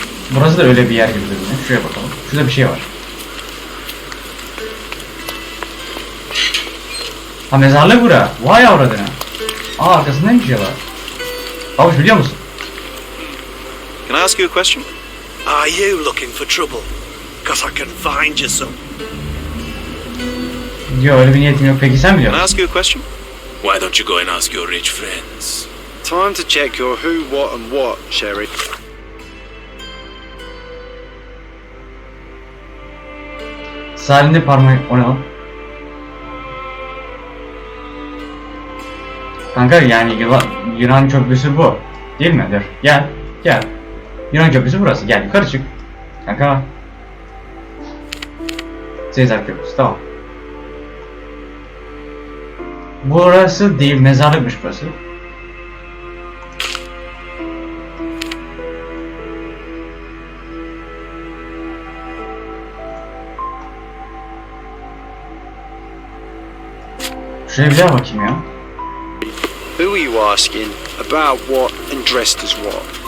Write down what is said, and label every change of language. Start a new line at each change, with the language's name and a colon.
Turkish: Burası da öyle bir yer gibi duruyor. Şuraya bakalım. Şurada bir şey var. Ha mezarlık bura. Vay avradına. Aa arkasındaymış ya var. Babuş biliyor musun?
English: Can I ask you a question? Are you looking for trouble? Because I can find you some.
Turkish: Diyor öyle bir niyetim yok. Peki sen biliyor
English: Can I
Turkish: musun?
English: ask you a question? Why don't you go and ask your rich friends? Time to check your who, what, and what, Sherry.
Turkish: Salinde parmağı... O ne lan? Kanka yani Yunan köprüsü bu. Değil mi? Dur. Gel. Yunan köprüsü burası. Gel yukarı çık. Kanka. Sezar köprüsü. Tamam. Burası değil. Mezarlıkmış burası. Şuraya bir daha bakayım ya.
English: Who are you asking about what and dressed as what?